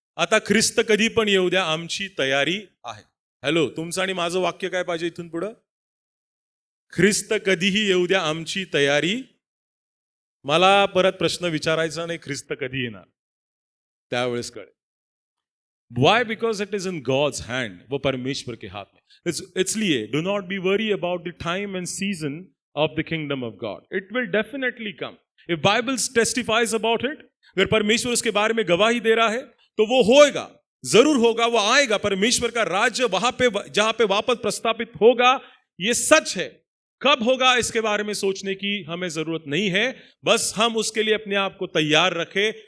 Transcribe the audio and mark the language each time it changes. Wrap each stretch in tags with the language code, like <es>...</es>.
<mr>आता ख्रिस्त कधी पण येऊ द्या, आमची तयारी आहे. तुमचं आणि माझं वाक्य काय पाहिजे इथून पुढं? ख्रिस्त कधीही येऊ द्या, आमची तयारी. मला परत प्रश्न विचारायचा नाही ख्रिस्त कधी येणार, त्यावेळेस कळेल.</mr> <en>Why? Because it is in God's hand.</en> <hi>वो परमेश्वर के हाथ में. इसलिए</hi> <en>do not be worry about the time and season of the kingdom of God. It will definitely come. If Bible testifies about it,</en> <hi>अगर परमेश्वर उसके बारे में गवाही दे रहा है तो वो होएगा, जरूर होगा, वो आएगा. परमेश्वर का राज्य वहां पे जहां पे वापस प्रस्तापित होगा, ये सच है. कब होगा इसके बारे में सोचने की हमें जरूरत नहीं है. बस हम उसके लिए अपने आप को तैयार रखें.</hi>